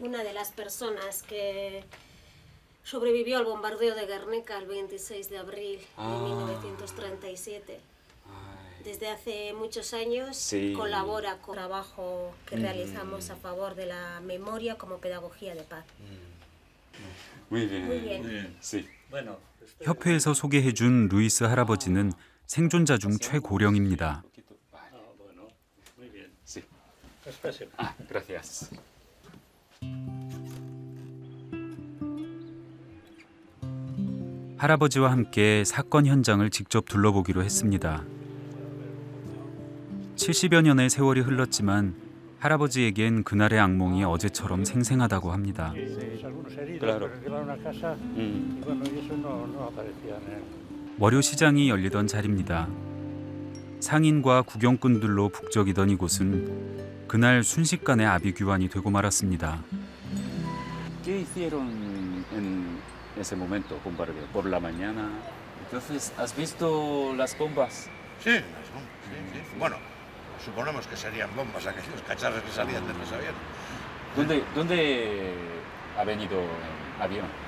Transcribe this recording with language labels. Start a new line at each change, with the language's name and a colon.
Spanish: una de las personas que sobrevivió al bombardeo de Guernica el 26 de abril de 1937. Ay, Desde hace muchos años Sí. colabora con el trabajo que realizamos a favor de la memoria como pedagogía de paz. muy bien. Muy bien. Sí.
Korean: 협회에서 소개해준 루이스 할아버지는 생존자 중 최고령입니다.
Spanish: Sí. Gracias.
Korean: 할아버지와 함께 사건 현장을 직접 둘러보기로 했습니다. 70여 년의 세월이 흘렀지만 할아버지에겐 그날의 악몽이 어제처럼 생생하다고 합니다.
Spanish: Claro.
Korean: 월요 시장이 열리던 자리입니다. 상인과 구경꾼들로 북적이던 이곳은 그날 순식간에 아비규환이 되고 말았습니다.
Spanish: ¿Qué hicieron en ese momento, bombardeo? Por la mañana. Entonces, ¿has visto las bombas? Sí, sí, sí. Bueno, suponemos que serían bombas aquellos cacharros que salían de los aviones. ¿Dónde ha venido el avión?